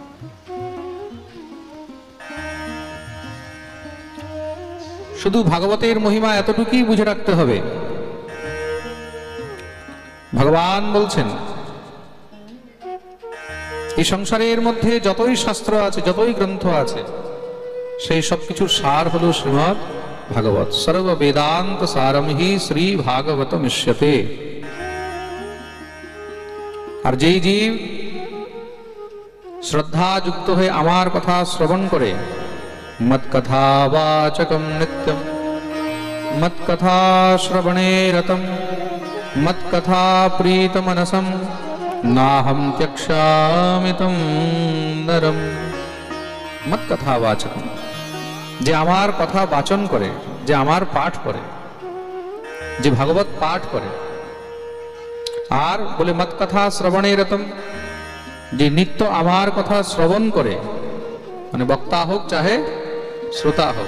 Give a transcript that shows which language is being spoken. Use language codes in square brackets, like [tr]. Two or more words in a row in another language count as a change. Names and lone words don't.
[bn] শুধু ভাগবতের মহিমা এতটুকুই বুঝে রাখতে হবে। ভগবান বলছেন এই সংসারের মধ্যে যতই শাস্ত্র আছে যতই গ্রন্থ আছে সেই সব কিছুর সার হলো শ্রীমদ্ भागवत। [sa] सर्व वेदांत सारम ही श्री भागवत मिश्यते। [bn] আর যে জীব শ্রদ্ধা যুক্ত হয়ে আমার কথা শ্রবণ করে [sa] मत कथा वाचकम नित्यम मत कथा श्रवणे रतम मत कथा प्रीत मनसम नाहम त्यक्षामि तम नरम। मत कथा वाचकम [bn] যে আমার কথা বাচন করে, যে আমার পাঠ করে, যে ভাগবত পাঠ করে, আর বলে [sa] মত কথা শ্রবণে রতম, [bn] যে নিত্য আমার কথা শ্রবণ করে, মানে বক্তা হোক চাহে শ্রোতা হোক।